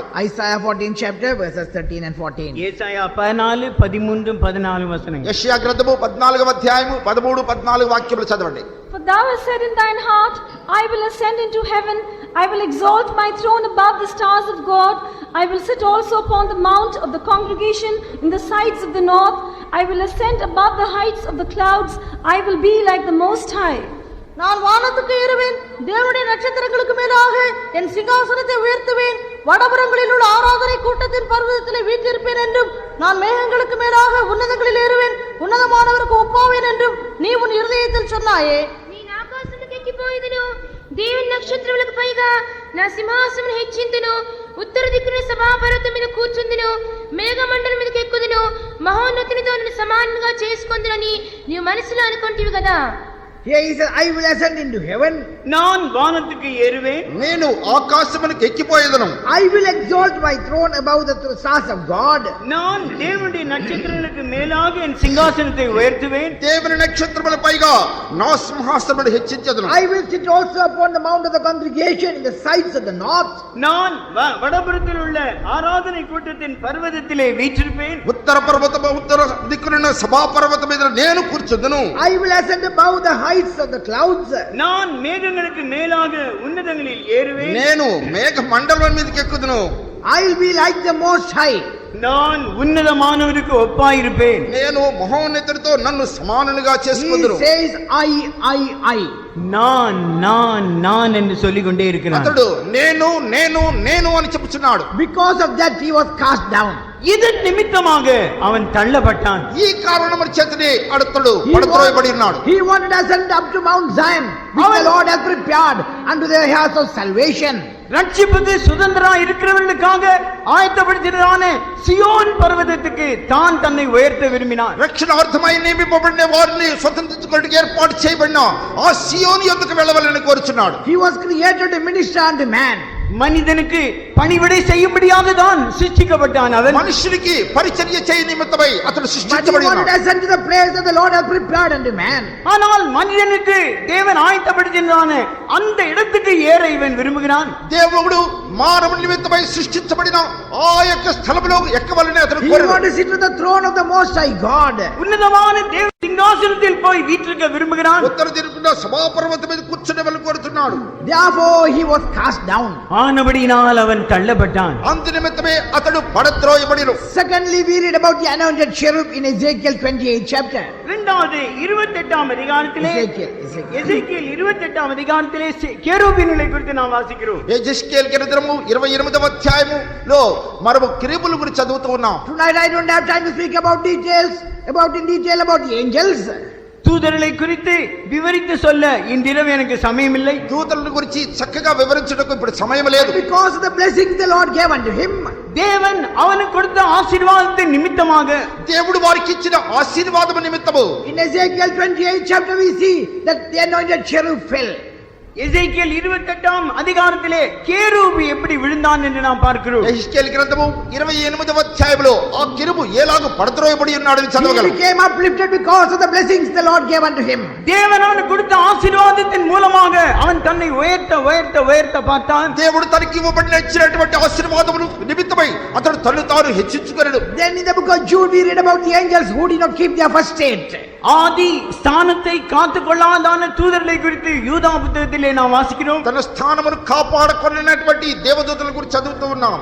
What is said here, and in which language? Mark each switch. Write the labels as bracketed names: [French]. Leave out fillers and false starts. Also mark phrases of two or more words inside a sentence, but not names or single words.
[English] Isaiah 14th chapter verses 13 and 14. [Tamil] ஏசாயா 14, 13, 14 வசனங்கள். [Telugu] యెషయా గ్రంథము 14వ అధ్యాయము 13, 14 వాక్యములు చదవండి. [English] For thou hast said in thine heart, I will ascend into heaven, I will exalt my throne above the stars of God, I will sit also upon the mount of the congregation in the sides of the north, I will ascend above the heights of the clouds, I will be like the Most High. [Tamil] நான் வானத்துக்கு ஏறுவேன், தேவனுடைய நட்சத்திரங்களுக்கு மேலாக என் சிங்காசனத்தை உயர்த்துவேன், வடபுறங்களில் உள்ள ஆராதனை கூட்டத்தின் பர்வதத்திலே வீற்றிருப்பேன் என்றும், நான் மேகங்களுக்கு மேலாக உன்னதங்களில் ஏறுவேன், உன்னதமானவருக்கு ஒப்பாவேன் என்றும் நீ உன் இருதயத்தில் சொன்னாயே. [Telugu] నేను ఆకాశములకు ఎక్కిపోయేదను, దేవుని నక్షత్రములకు పైగా నా సింహాసనం హెచ్చింతును, ఉత్తర దిక్కున సభాపర్వతం మీద కూర్చుందును, మేఘమండలం మీదకి ఎక్కుదును, మహోన్నతునితో నన్ను సమానంగా చేసుకొందునని నీవు మనసులో అనుకుంటివి కదా. [English] Here he says, I will ascend into heaven. [Tamil] நான் வானத்துக்கு ஏறுவேன், [Telugu] నేను ఆకాశమునకు ఎక్కిపోయేదను. [English] I will exalt my throne above the stars of God. [Tamil] நான் தேவனுடைய நட்சத்திரங்களுக்கு மேலாக என் சிங்காசனத்தை உயர்த்துவேன். [Telugu] దేవుని నక్షత్రముల పైగా నా సింహాసనమును హెచ్చించెదను. [English] I will sit also upon the mount of the congregation in the sides of the north. [Tamil] நான் வடபுறத்தில் உள்ள ஆராதனை கூட்டத்தின் பர்வதத்திலே வீற்றிருப்பேன். [Telugu] ఉత్తర దిక్కునున్న సభా పర్వతం మీద నేను కూర్చుందును. [English] I will ascend above the heights of the clouds. [Tamil] நான் மேகங்களுக்கு மேலாக உன்னதங்களில் ஏறுவேன். [Telugu] నేను మేఘ మండలం మీదకి ఎక్కుదును. [English] I will be like the Most High. [Tamil] நான் உன்னதமானவருக்கு ஒப்பாயிருப்பேன். [Telugu] నేను మహోన్నతుడితో నన్ను సమానునిగా [English] He [Telugu] చేసుకుందును. [English] says, I. [Tamil] நான் என்று சொல்லிக் கொண்டே இருக்கிறான். [Telugu] అతడు నేను అని చెప్పుచున్నాడు. [English] Because of that he was cast down. [Tamil] இதன் நிமித்தமாக அவன் தள்ளப்பட்டான். [Telugu] ఈ కారణము చేతనే అతడు [English] He [Telugu] పడద్రోయబడి ఉన్నాడు. [English] wanted to ascend up to Mount Zion, which the Lord has prepared unto the heirs of salvation. [Tamil] ரட்சிப்புக்கு சுதந்திரா இருக்கிறவர்களுக்காக ஆயத்தப்படுத்தினதான சியோன் பர்வதத்துக்கு தான் தன்னை உயர்த்த விரும்பினார். [Telugu] రక్షణార్థమై నియమింపబడిన వారిని స్వతంత్రించుకోవడానికి ఏర్పాటు చేయబడిన ఆ సియోను యొద్దకు వెళ్ళవాలని కోరుచున్నాడు. [English] He was created to minister unto man. [Tamil] மனிதனுக்கு பணிவிடை செய்யும்படியாக தான் சிருஷ்டிக்கப்பட்டான். அவன் [Telugu] మనుషునికి పరిచర్య చేయ నిమిత్తమై అతడు [English] But he [Telugu] సృష్టించబడి [English] wanted to [Telugu] ఉన్నాడు. [English] ascend to the place that the Lord has prepared unto man. [Tamil] ஆனால் மனிதனுக்கு தேவன் ஆயத்தப்படுத்தினதான அந்த இடத்துக்கு ஏற இவன் விரும்புகிறான். [Telugu] దేవుడు మానవ నిమిత్తమై సృష్టించబడిన ఆ యొక్క స్థలములో ఎక్కవాలని అతడు [English] He [Telugu] కోరాడు. [English] wanted to sit on the throne of the Most High God. [Tamil] உன்னதமான தேவ சிங்காசனத்தில் போய் வீற்றிருக்க விரும்புகிறான். [Telugu] ఉత్తర దిక్కున సభా పర్వతం మీద కూర్చుని వెళ్ళి కోరుతున్నాడు. [English] Therefore he was cast down. [Tamil] ஆனபடியினால் அவன் தள்ளப்பட்டான். [Telugu] అందు నిమిత్తమే అతడు పడద్రోయబడిను. [English] Secondly, we read about the anointed cherub in Ezekiel 28 chapter. [Tamil] இரண்டாவது 28ஆம் அதிகாரத்திலே Ezekiel. எசேக்கியேல் 28ஆம் அதிகாரத்திலே கேருபீன்களை குறித்து நாம் வாசிக்கிறோம். [Telugu] యెహెజ్కేలు గ్రంథము 28వ అధ్యాయములో మనము కెరూబుల గురించి చదువుతూ ఉన్నాం. [English] Tonight I don't have time to speak about in detail about the angels. [Tamil] தூதர்களை குறித்து விவரித்து சொல்ல இன்றிரவு எனக்கு சமயம் இல்லை. [Telugu] దూతల గురించి చక్కగా వివరించడానికి ఇప్పుడు సమయం లేదు. [English] Because of the blessings the Lord gave unto him. [Tamil] தேவன் அவனுக்கு கொடுத்த ஆசீர்வாதத்தின் நிமித்தமாக [Telugu] దేవుడు వారికి ఇచ్చిన ఆశీర్వాదము నిమిత్తము [English] In Ezekiel 28 chapter we see that the anointed cherub fell. [Tamil] எசேக்கியேல் 28ஆம் அதிகாரத்திலே கேருபு எப்படி விழுந்தான் என்று நாம் பார்க்கிறோம். [Telugu] యెహెజ్కేలు గ్రంథము 28వ అధ్యాయములో ఆ కెరూబు ఎలాగో పడద్రోయబడి ఉన్నాడని [English] He [Telugu] చదవగలం. [English] became uplifted because of the blessings the Lord gave unto him. [Tamil] தேவன் அவனுக்கு கொடுத்த ஆசீர்வாதத்தின் மூலமாக அவன் தன்னை உயர்த்த பார்த்தான். [Telugu] దేవుడు తనకి ఇచ్చినటువంటి ఆశీర్వాదమును నిమిత్తమై అతడు తన్ను తాను హెచ్చించుకొనెను. [English] Then in the book of Jude we read about the angels who did not keep their first state. [Tamil] ஆதி ஸ்தானத்தை காத்து கொள்ளாதான தூதர்களை குறித்து யூதா புத்தகத்திலே நாம் வாசிக்கிறோம். [Telugu] తన స్థానమును కాపాడుకొనినటువంటి దేవదూతల గురించి చదువుతూ ఉన్నాం.